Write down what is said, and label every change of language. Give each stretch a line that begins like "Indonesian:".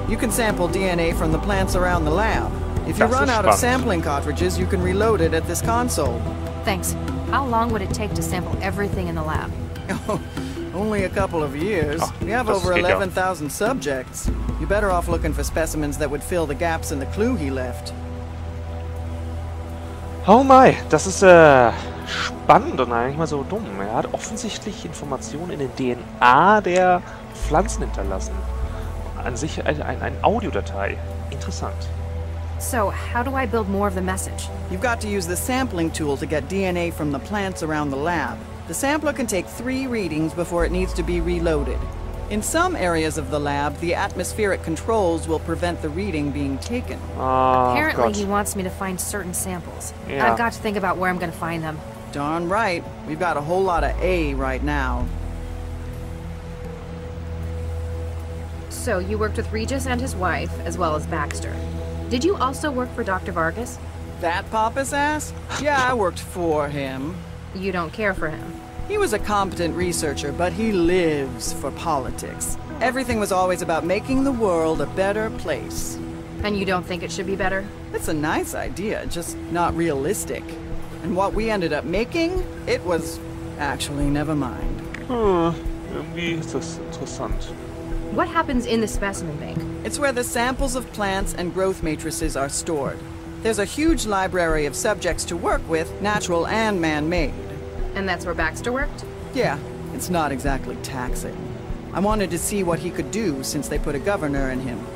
English: You can sample DNA from the plants around the lab. If you run out of sampling cartridges, you can reload it at this console. Thanks. How long would it take to sample everything in the lab? Oh, only a couple of years. We have over 11,000 subjects. You're better off looking for specimens that would fill the gaps in the clue he left. Oh my,
German: das ist spannend und eigentlich mal so dumm. Er hat offensichtlich Informationen in der DNA der Pflanzen hinterlassen. An sich eine Audiodatei. Interessant.
English: So, how do I build more of the message? You've got to use the sampling tool to get DNA from the plants around the lab. The sampler can take 3 readings before it needs to be reloaded. In some areas of the lab, the atmospheric controls will prevent the reading being taken. Apparently he wants me to find certain samples. Yeah. I've got to think about where I'm going to find them. Darn right. We've got a whole lot of A right now. So, you worked with Regis and his wife, as well as Baxter. Did you also work for Dr. Vargas? That pompous ass? Yeah, I worked for him. You don't care for him? He was a competent researcher, but he lives for politics. Everything was always about making the world a better place. And you don't think it should be better? It's a nice idea, just not realistic. And what we ended up making, it was... actually, never mind.
German: Irgendwie ist das interessant.
English: What happens in the specimen bank? It's where the samples of plants and growth matrices are stored. There's a huge library of subjects to work with, natural and man-made. And that's where Baxter worked? Yeah, it's not exactly taxing. I wanted to see what he could do since they put a governor in him.